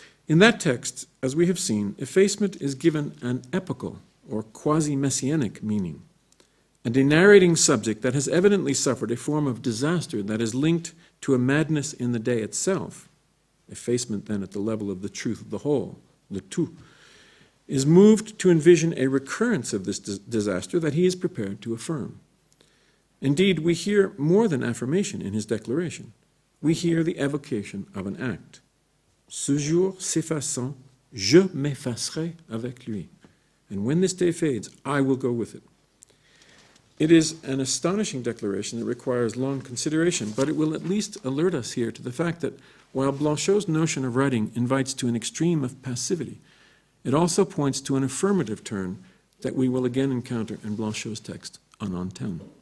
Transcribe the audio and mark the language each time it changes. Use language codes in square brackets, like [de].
[en] In that text, as we have seen, effacement is given an epical or quasi-messianic meaning, and a narrating subject that has evidently suffered a form of disaster that is linked to a madness in the day itself, effacement then at the level of the truth of the whole, le tout, is moved to envision a recurrence of this disaster that he is prepared to affirm. Indeed, we hear more than affirmation in his declaration. We hear the evocation of an act. [fr] Ce jour s'effaçant, je m'effacerai avec lui. [en] And when this day fades, I will go with it. It is an astonishing declaration that requires long consideration, but it will at least alert us here to the fact that while Blanchot's notion of writing invites to an extreme of passivity, it also points to an affirmative turn that we will again encounter in Blanchot's text on Antenne.